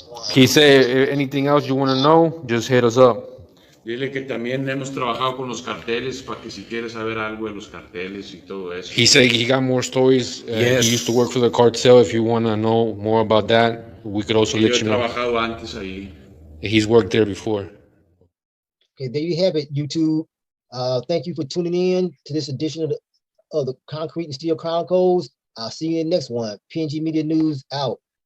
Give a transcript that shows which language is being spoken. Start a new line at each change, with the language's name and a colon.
English: He said anything else you want to know, just hit us up.
Spanish: Dile que también hemos trabajado con los carteles para que si quieres saber algo de los carteles y todo eso.
English: He said he got more stories. Yes. He used to work for the cartel. If you want to know more about that, we could also let
Spanish: Yo he
English: you know.
Spanish: trabajado antes ahí.
English: He's worked there before. Okay, there you have it, YouTube. Thank you for tuning in to this edition of the Concrete and Steel Chronicles. I'll see you in the next one. PNG Media News out.